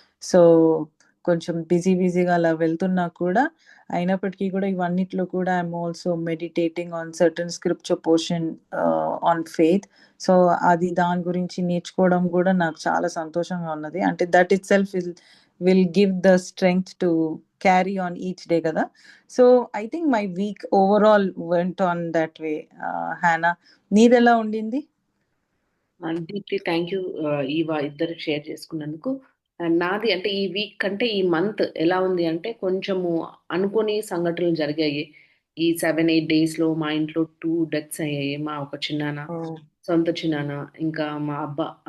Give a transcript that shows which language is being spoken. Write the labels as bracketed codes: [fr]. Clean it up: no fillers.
[te] So కొంచెం బిజీగా అలా వెళ్తున్నా కూడా, అయినప్పటికీ కూడా ఇవన్నిట్లో కూడా [en] I'm also meditating on certain scripture portion on faith. [te] So అది దాని గురించి నేర్చుకోవడం కూడా నాకు చాలా సంతోషంగా ఉన్నది. అంటే [en] that itself will give the strength to carry on each day [te] kada. [en] So I think my week overall went on that way. [te] Hannah, needella undindi? Deepti, thank you Eva, ఇద్దరు షేర్ చేసుకున్నందుకు. నాది అంటే ఈ వీక్ కంటే ఈ month ఎలా ఉంది అంటే కొంచెము అనుకోని సంఘటనలు జరిగాయి. ఈ 7-8 డేస్లో మా ఇంట్లో 2 deaths అయ్యాయి. మా ఒక చిన్నాన్న, సొంత చిన్నాన్న, ఇంకా మా అబ్బా.